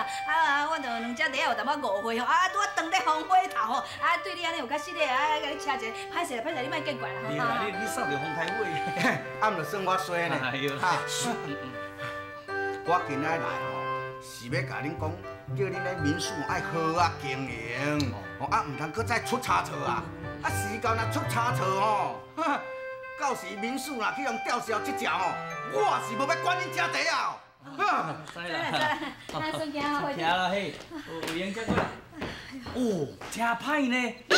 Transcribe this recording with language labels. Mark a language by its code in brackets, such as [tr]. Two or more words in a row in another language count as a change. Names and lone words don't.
[nan] 啊，我着两只底下有淡薄误会吼，啊，拄啊当咧风火头吼，啊，对你安尼有较失礼，啊，甲你请一个，歹势咧，你莫见怪啦吼。你扫着风台尾，啊，毋着算我衰呢。哎呦，我今仔来吼，是要甲恁讲，叫恁咧民宿爱好啊经营，哦，啊，毋通搁再出差错啊，啊，时间若出差错吼。到时民宿若去用吊销这只吼，我是无要管恁家底啊！知啦，啊，孙行啊，行啦嘿，有闲接过来。哦，真歹呢。